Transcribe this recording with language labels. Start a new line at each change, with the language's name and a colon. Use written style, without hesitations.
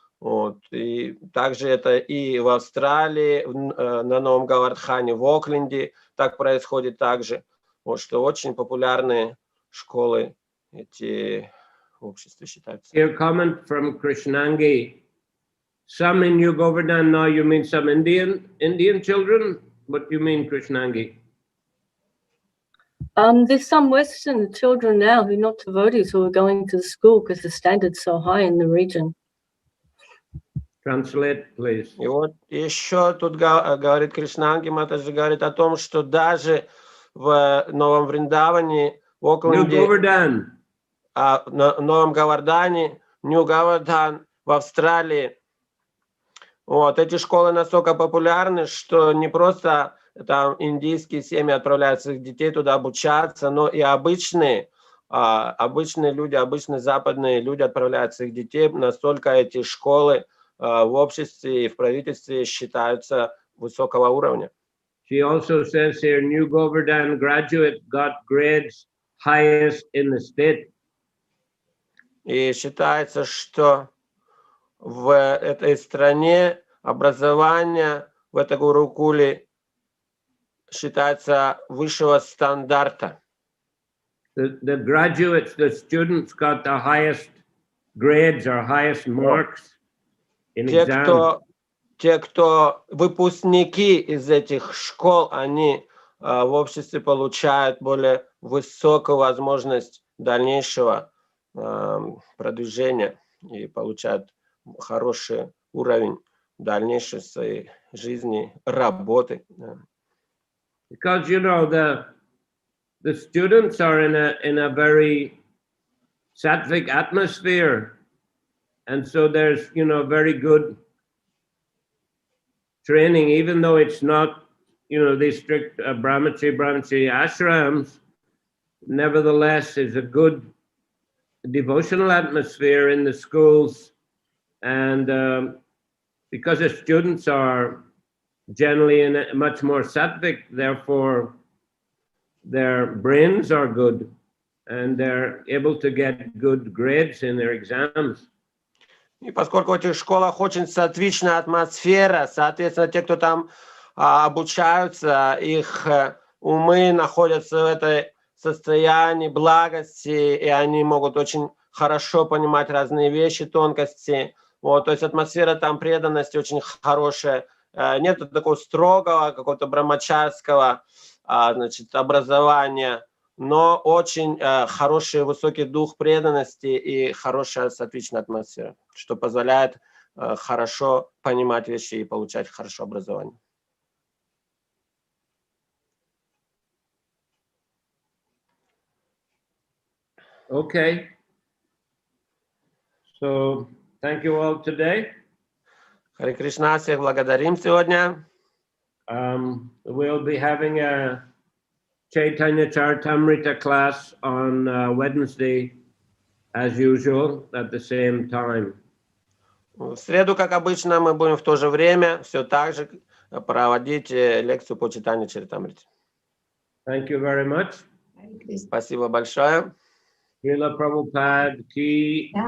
Russian: Вот. И также это и в Австралии, на Новом Говардхане, в Окленде так происходит также. Вот, что очень популярные школы эти общества считаются.
English: Here comment from Krishnangi. Some in New Govardhan now, you mean some Indian children? What do you mean, Krishnangi? There's some Western children now who are not devotees who are going to the school because the standard's so high in the region. Translate, please.
Russian: И вот еще тут говорит Кришнанги, Матаджи говорит о том, что даже в Новом Вриндаване, в Окленде, Новом Говардане, Нью Говардан, в Австралии, Вот, эти школы настолько популярны, что не просто там индийские семьи отправляют своих детей туда обучаться, но и обычные люди, обычные западные люди отправляют своих детей. Настолько эти школы в обществе и в правительстве считаются высокого уровня.
English: She also says here, new Govardhan graduate got grades highest in the state.
Russian: И считается, что в этой стране образование в этой гурукуле считается высшего стандарта.
English: The graduates, the students got the highest grades or highest marks in exams.
Russian: Те, кто выпускники из этих школ, они в обществе получают более высокую возможность дальнейшего продвижения и получают хороший уровень дальнейшей своей жизни, работы.
English: Because you know the students are in a very sattvic atmosphere, and so there's very good training, even though it's not these strict brahmacharya ashrams. Nevertheless, is a good devotional atmosphere in the schools, and because the students are generally in a much more sattvic, therefore their brains are good and they're able to get good grades in their exams.
Russian: И поскольку в этих школах очень сатвичная атмосфера, соответственно, те, кто там обучаются, их умы находятся в этой состоянии благости, и они могут очень хорошо понимать разные вещи, тонкости. Вот, то есть атмосфера там преданности очень хорошая. Нет такого строгого, какого-то брамачарского образования, но очень хороший высокий дух преданности и хорошая сатвичная атмосфера, что позволяет хорошо понимать вещи и получать хорошее образование.
English: Okay. So, thank you all today.
Russian: Харе Кришна, всех благодарим сегодня.
English: We'll be having a Chaitanya Charitamrita class on Wednesday, as usual, at the same time.
Russian: В среду, как обычно, мы будем в то же время все так же проводить лекцию по читанию Чаритамрити.
English: Thank you very much.
Russian: Спасибо большое. Шриле Прабхупаде ki